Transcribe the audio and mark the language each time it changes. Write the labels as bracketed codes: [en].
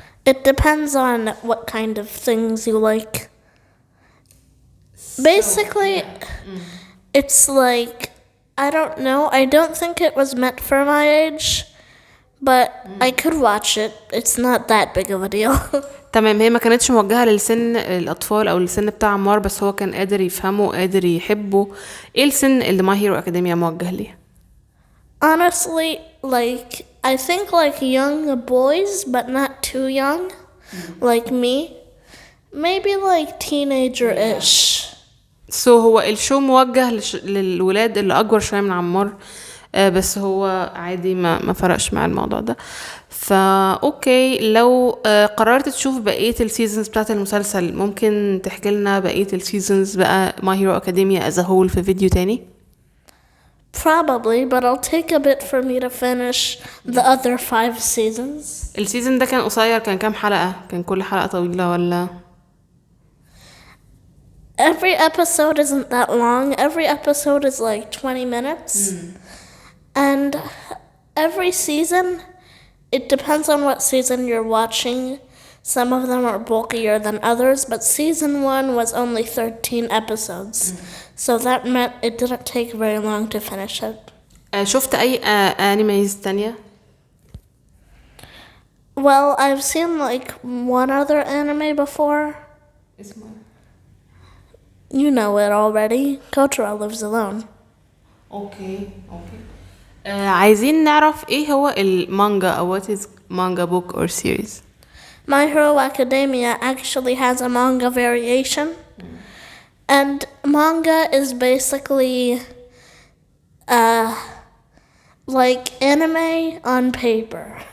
[en] It depends on what kind of things you like. Basically, it's like, I don't know. I don't think it was meant for my age, but I could watch it. It's not that big of a deal. [ar] تمام هي ما كانتش موجهة للسن الأطفال أو السن بتاع عمار بس هو كان قادر يفهمه قادر يحبه. ايه السن اللي My Hero Academia موجه ليه؟ [en] Honestly, like, I think like young boys, but not too young, like me. Maybe like teenager-ish. [ar] so هو الشو موجه للولاد اللي أكبر شوية من عمار بس هو عادي ما فرقش مع الموضوع ده. فا اوكي لو قررت تشوف بقية السيزونز بتاعت المسلسل ممكن تحكي لنا بقية السيزونز بقى My Hero Academia [en] as a whole [ar] في فيديو تاني؟ [en] Probably, but it'll take a bit for me to finish the other 5 seasons. [ar] السيزون ده كان قصير كان كام حلقة؟ كان كل حلقة طويلة ولا؟ [en] Every episode isn't that long. Every episode is like 20 minutes. And every season, it depends on what season you're watching. Some of them are bulkier than others, but season 1 was only 13 episodes. So that meant it didn't take very long to finish it. [ar] شفت أي أنيميز تانية؟ [en] Well, I've seen like one other anime before. [ar] اسمه [en] You know it already. Kotaro Lives Alone. [ar] اوكي عايزين نعرف ايه هو المانجا او [en] what is manga book or series. My Hero Academia actually has a manga variation. And manga is basically like anime on paper.